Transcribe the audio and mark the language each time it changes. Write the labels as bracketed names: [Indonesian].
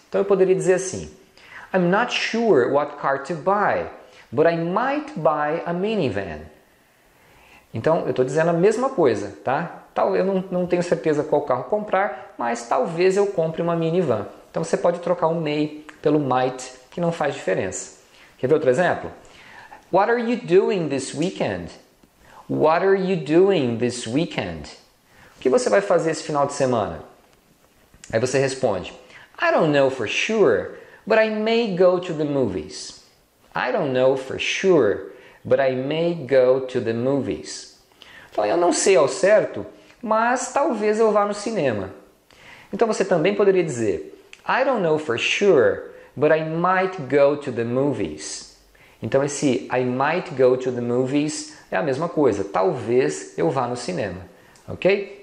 [Portuguese] Então eu poderia dizer assim, [English] I'm not sure what car to buy, but I might buy a minivan. [Portuguese] Então, eu estou dizendo a mesma coisa, tá? Eu não tenho certeza qual carro comprar, mas talvez eu compre uma minivan. Então você pode trocar o may pelo might, que não faz diferença. Quer ver outro exemplo? [English] What are you doing this weekend? What are you doing this weekend? [Portuguese] O que você vai fazer esse final de semana? Aí você responde, [English] I don't know for sure, but I may go to the movies. I don't know for sure, but I may go to the movies. [Portuguese] Então, eu não sei ao certo, mas talvez eu vá no cinema. Então você também poderia dizer, [English] I don't know for sure, but I might go to the movies. [Portuguese] Então esse [English] I might go to the movies [Portuguese] é a mesma coisa, talvez eu vá no cinema. Ok?